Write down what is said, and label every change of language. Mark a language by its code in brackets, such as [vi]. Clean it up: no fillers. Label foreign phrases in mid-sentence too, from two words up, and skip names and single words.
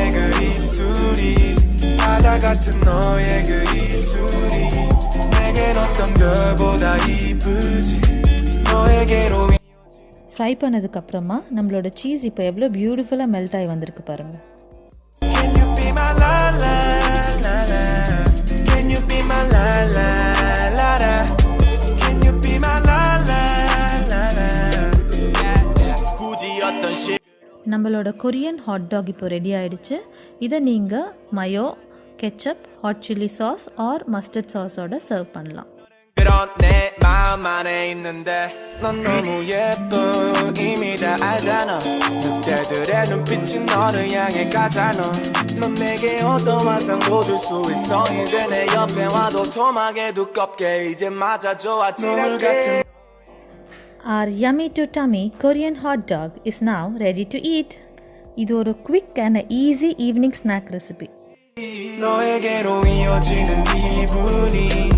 [ko] 그 입술이 바다 같은 너의 그 입술이 내겐 어떤 별보다 이쁘지 너에게로 [ta] ஃப்ரை பண்ணதுக்கப்புறமா நம்மளோட சீஸ் இப்போ எவ்வளோ [en] beautifully melt [ta] ஆகி வந்திருக்கு பாருங்கள். [en] Can you be my la la la la Can you be my la la la la Can you be my la la la la [ko] 굳이 어떤 시 [ta] நம்மளோட [en] Korean hot dog [ta] இப்போ ரெடி ஆகிடுச்சு. இதை நீங்கள் [en] mayo, ketchup, hot chilli sauce or mustard sauce serve [ta] பண்ணலாம். [ko] 그런 내 마음 안에 있는데 넌 너무 예뻐 이미 다 알잖아 늑대들의 눈빛이 너를 향해 가잖아 넌 내게 어떤 환상도 줄 수 있어 이제 내 옆에 와도 토막에 두껍게 이제 맞아줘 아찔하게 [en] Our yummy to tummy Korean hot dog is now ready to eat. [ta] இது ஒரு [en] quick and easy evening snack recipe. [ko] 너에게로 이어지는 기분이